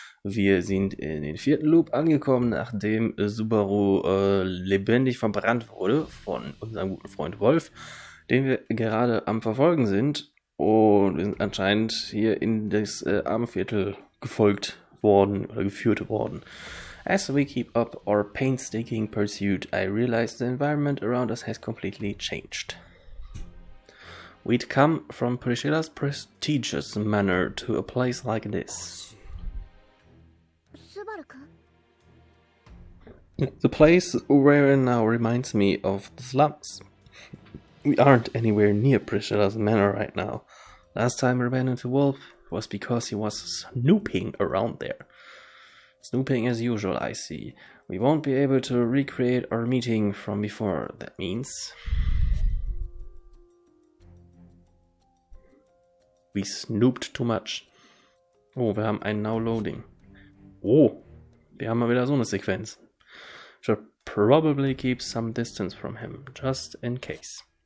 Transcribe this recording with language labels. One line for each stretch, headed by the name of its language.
German: Wir sind in den 4. Loop angekommen, nachdem Subaru lebendig verbrannt wurde von unserem guten Freund Wolf, den wir gerade am Verfolgen sind. Und wir sind anscheinend hier in das Armenviertel gefolgt worden oder geführt worden.
English: As we keep up our painstaking pursuit, I realize the environment around us has completely changed. We'd come from Priscilla's prestigious manor to a place like this. The place we're in now reminds me of the slums. We aren't anywhere near Priscilla's manor right now. Last time we ran into Wolf was because he was snooping around there. Snooping as usual, I see. We won't be able to recreate our meeting from before, that means. We snooped too much.
German: Oh, wir haben ein Now Loading. Oh, wir haben mal wieder so eine Sequenz.
English: Should probably keep some distance from him, just in case.